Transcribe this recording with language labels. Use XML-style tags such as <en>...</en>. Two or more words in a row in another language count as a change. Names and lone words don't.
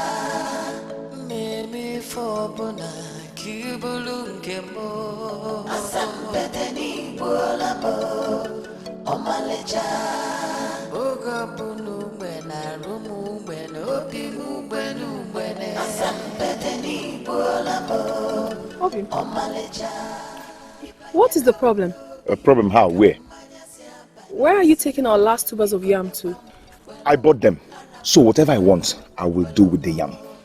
<en>Mimi Fobona, Kibulungemo, Asampedeni Bolamo, Omalecha, Ogabunu, Bena, Rumu, Beno, Pimu, Benu, Bene, Asampedeni Bolamo, Omalecha. What is the problem? A problem how? Where? Where are you taking our last tubers of yam to? I bought them. So whatever I want, I will do with the yam.</en>